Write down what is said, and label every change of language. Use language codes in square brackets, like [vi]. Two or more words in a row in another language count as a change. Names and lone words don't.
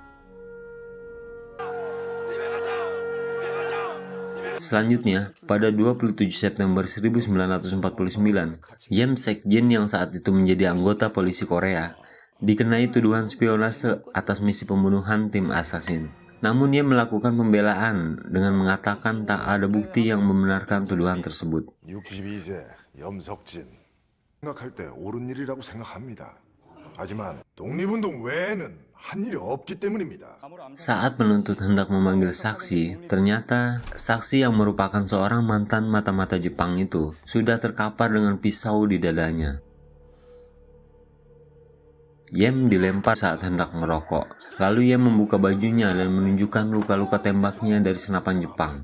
[id] Selanjutnya, pada 27 September 1949, Yem Sek-jin yang saat itu menjadi anggota polisi Korea, dikenai tuduhan spionase atas misi pembunuhan tim assassin. Namun ia melakukan pembelaan dengan mengatakan tak ada bukti yang membenarkan tuduhan tersebut. [ko] 62세 염석진. 생각할 때 옳은 일이라고 생각합니다. 하지만 독립운동 외에는 한 일이 없기 때문입니다. [id] Saat penuntut hendak memanggil saksi, ternyata saksi yang merupakan seorang mantan mata-mata Jepang itu sudah terkapar dengan pisau di dadanya. Yem dilempar saat hendak merokok. Lalu Yem membuka bajunya dan menunjukkan luka-luka tembaknya dari senapan Jepang.